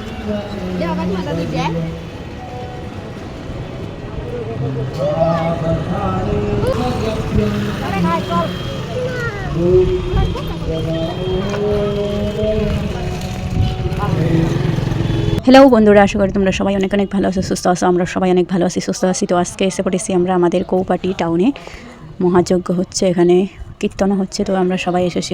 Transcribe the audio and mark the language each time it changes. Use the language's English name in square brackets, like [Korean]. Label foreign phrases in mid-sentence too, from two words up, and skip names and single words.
[Bangla] Đeo bánh hoa tao dễ. Ở đây hai con. হ্যালো বন্ধুরা, আশা করি তোমরা সবাই অনেক অনেক ভালো আছো, সুস্থ আছো। আমরা সবাই অনেক ভালো আছি, সুস্থ আছি। তো আজকে এসে পড়েছি আমরা আমাদের কৌপাটি টাউনে। মহাযজ্ঞ হচ্ছে, এখানে কীর্তন হচ্ছে। তো আমরা সবাই এসেছি।